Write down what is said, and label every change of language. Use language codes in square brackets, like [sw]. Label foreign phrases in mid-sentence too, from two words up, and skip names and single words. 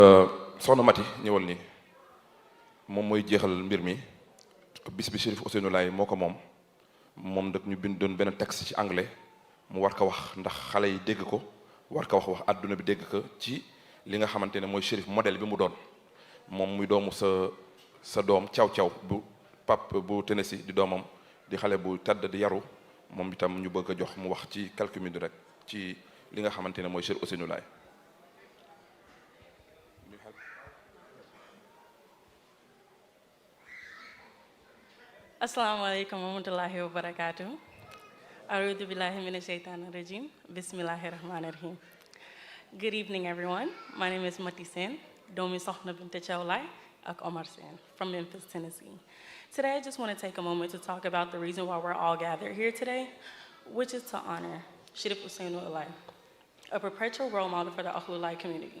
[wo] Sokhna Maty ñëwal nii moom mooy jeexal mbir mi bis bi Cherif Ousseynou Laye moo ko moom nag ñu bindoon benn texte ci anglais mu war ko wax ndax xale yi dégg ko war ko wax àdduna bi dégg ko ci li nga xamante ne mooy Cherif modèle bi mu doon moom muy doomu sa doom caw bu pap bu Tennessee di doomam di xale bu tedd di yaru moom itam ñu bëgg a jox mu wax ci [fr] quelques minutes [wo] rek ci li nga xamante ne mooy Cherif Ousseynou Laye. [ar] السلام عليكم ورحمة الله وبركاته. أعوذ بالله من الشيطان الرجيم بسم الله الرحمن الرحيم. [en] Good evening, everyone. My name is Maty Sene, [wo] doomi Sokhna Laye ak Omar Sene [en] from Memphis, Tennessee. Today, I just want to take a moment to talk about the reason why we're all gathered here today, which is to honor Cherif Ousseynou Laye, a perpetual role model for the Ahlul Laye community.